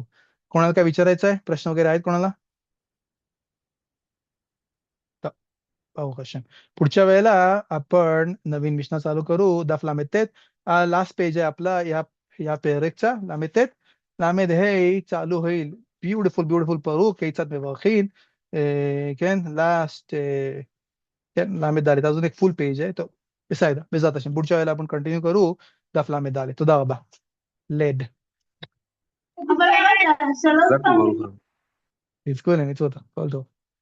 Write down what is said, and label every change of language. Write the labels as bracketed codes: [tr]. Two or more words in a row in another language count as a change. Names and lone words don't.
[mr] कोणाला काय विचारायचं आहे, प्रश्न वगैरे आहेत कोणाला? तर पाहू क्वेश्चन. पुढच्या वेळेला आपण नवीन मिशना चालू करू, [he] דף ל"ט. [en] last page [mr] आहे आपला या पेरेकचा, लामेतेत लामेद हे चालू होईल. [he] ब्युटिफुल परू כיצד מברכים. כן, लास्ट כן, ל"ד, [mr] अजून एक [en] full page [mr] आहे. [he] तो בסדר, בעזרת השם. [mr] पुढच्या वेळेला आपण कंटिन्यू करू [he] דף ל"ד. תודה רבה. לד. חזק וברוך. תזכו למצוות, כל טוב.